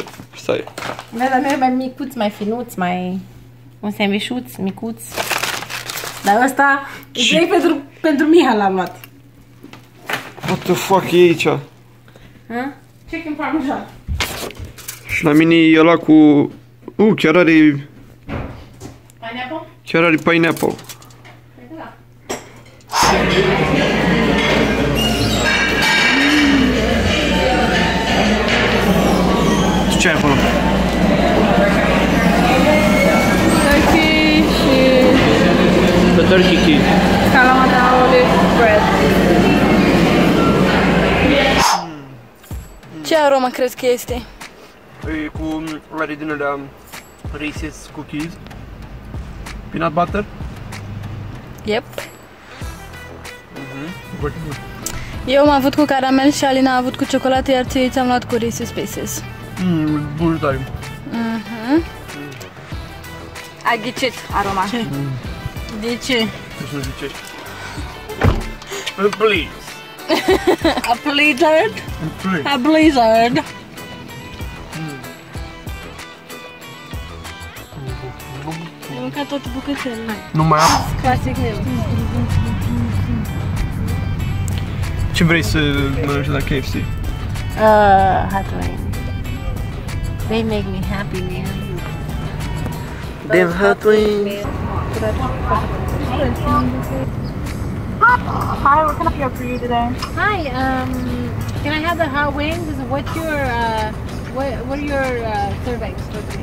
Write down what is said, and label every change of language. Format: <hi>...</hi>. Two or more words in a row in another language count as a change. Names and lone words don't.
<ro>Stai. Mea mea mai micuț, mai finuț, mai... un sandvișuț, micuț. Dar ăsta e pentru Miha l-am luat.</ro> <en>What the fuck</en> <ro>e aici?</ro> <en>Chicken parmesan.</en> <ro>Și la mine e ăla cu... chiar are...</ro> <en>Pineapple?</en> <ro>Chiar are pineapple. Da. Ce ai acolo?</ro> <en>Turkey și The turkey key. calamata olive bread.</en> <ro>Ce aromă crezi că este? E cu are din alea Reese's cookies.</ro> <en>Peanut butter. Yep.</en> <ro>Eu am avut cu caramel și Alina a avut cu ciocolată, iar ți-am luat cu Reese's Pieces. Bun tare. Ai ghicit aroma. Ce? De ce? Nu zicești.</ro> <en>Please. A blizzard? Please. A blizzard.</en> <ro>Ai mâncat toate bucățele. Nu mai am. Clasic meu. Ce vrei să mănânci la KFC?</ro> <en>Hot wings. They make me happy, man. Them hot wings. Hi, what can I pick up for you today? Hi, can I have the hot wings? What's your, what are your servings for me?</en>